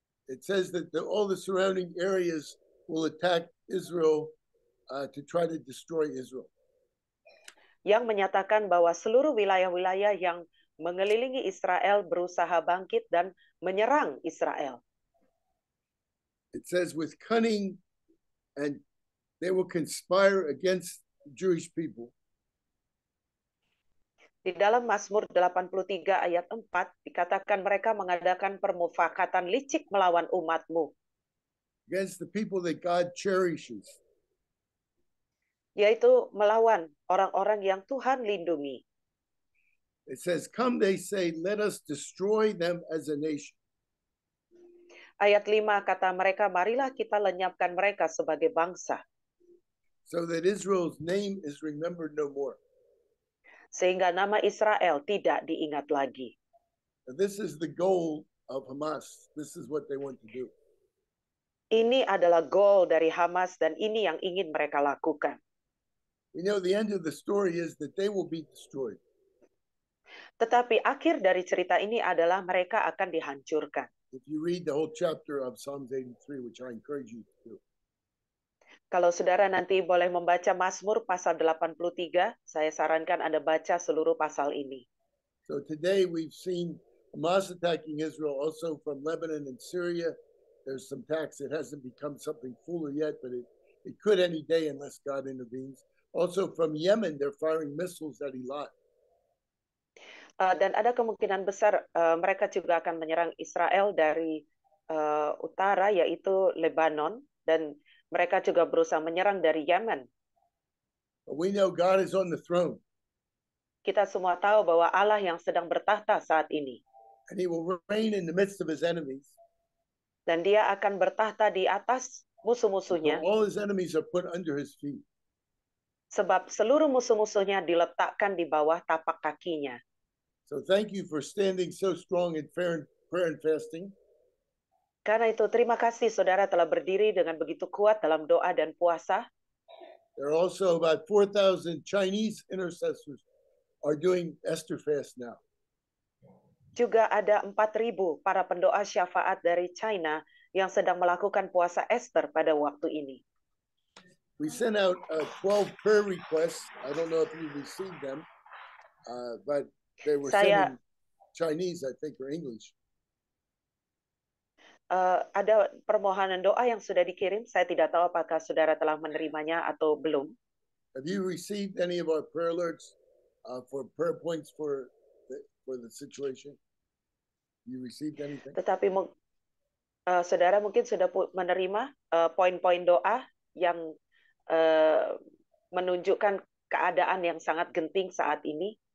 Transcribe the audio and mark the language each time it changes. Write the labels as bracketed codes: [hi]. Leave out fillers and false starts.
[en] It says that all the surrounding areas will attack Israel to try to destroy Israel. [id] Yang menyatakan bahwa seluruh wilayah-wilayah yang mengelilingi Israel berusaha bangkit dan menyerang Israel. [en] It says with cunning, and they will conspire against the Jewish people. [id] Di dalam Mazmur 83 ayat 4 dikatakan mereka mengadakan permufakatan licik melawan umatmu. [en] Against the people that God cherishes. [id] Yaitu melawan orang-orang yang Tuhan lindungi. [en] It says, come, they say, let us destroy them as a nation. [id] Ayat 5 kata mereka, marilah kita lenyapkan mereka sebagai bangsa. [en] So that Israel's name is remembered no more. [id] Sehingga nama Israel tidak diingat lagi. [en] This is the goal of Hamas. This is what they want to do. [id] Ini adalah goal dari Hamas dan ini yang ingin mereka lakukan. [en] We know the end of the story is that they will be destroyed. [id] Tetapi akhir dari cerita ini adalah mereka akan dihancurkan. [en] If you read the whole chapter of Psalms 83, which I encourage you to do. [id] Kalau saudara nanti boleh membaca Mazmur pasal 83, saya sarankan Anda baca seluruh pasal ini. [en] So today we've seen Hamas attacking Israel also from Lebanon and Syria. There's some attacks. It hasn't become something fuller yet, but it could any day unless God intervenes. Also from Yemen, they're firing missiles at Eilat. [id] Dan ada kemungkinan besar mereka juga akan menyerang Israel dari utara, yaitu Lebanon, dan mereka juga berusaha menyerang dari Yemen. [en] But we know God is on the throne. [id] Kita semua tahu bahwa Allah yang sedang bertahta saat ini. [en] And he will reign in the midst of his enemies. [id] Dan dia akan bertahta di atas musuh-musuhnya. [en] All his enemies are put under his feet. [id] Sebab seluruh musuh-musuhnya diletakkan di bawah tapak kakinya. [en] So thank you for standing so strong in prayer and fasting. [id] Karena itu terima kasih saudara telah berdiri dengan begitu kuat dalam doa dan puasa. [en] There are also about 4,000 Chinese intercessors are doing Esther fast now. [id] Juga ada 4.000 para pendoa syafaat dari China yang sedang melakukan puasa Esther pada waktu ini. [en] We sent out 12 prayer requests. I don't know if you received them, but they were sent in Chinese, I think, or English. [id] Ada permohonan doa yang sudah dikirim. Saya tidak tahu apakah saudara telah menerimanya atau belum. [en] Have you received any of our prayer alerts for prayer points for the situation? You received anything? [id] Tetapi saudara mungkin sudah menerima poin-poin doa yang menunjukkan keadaan yang sangat genting saat ini.